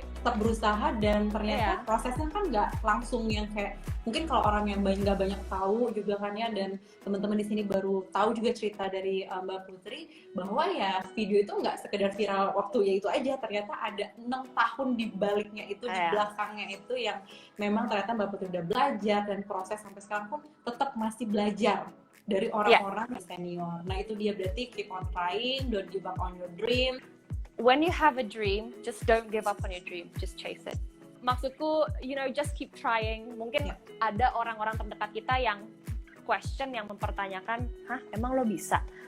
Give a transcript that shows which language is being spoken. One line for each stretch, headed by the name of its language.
Indonesian: tetap berusaha, dan ternyata prosesnya kan nggak langsung yang kayak mungkin kalau orang yang nggak banyak tahu juga kan ya, dan teman-teman di sini baru tahu juga cerita dari Mbak Putri bahwa ya video itu nggak sekedar viral waktu ya itu aja, ternyata ada 6 tahun di baliknya itu, di belakangnya itu yang memang ternyata Mbak Putri udah belajar, dan proses sampai sekarang pun tetap masih belajar dari orang-orang senior. Nah itu dia, berarti
English: keep on trying, don't give up on your dream. When you have a dream, just don't give up on your dream, just chase it.
Indonesian: Maksudku,
English: just keep trying.
Indonesian: Mungkin ada orang-orang terdekat kita yang question, yang mempertanyakan, hah emang lo bisa?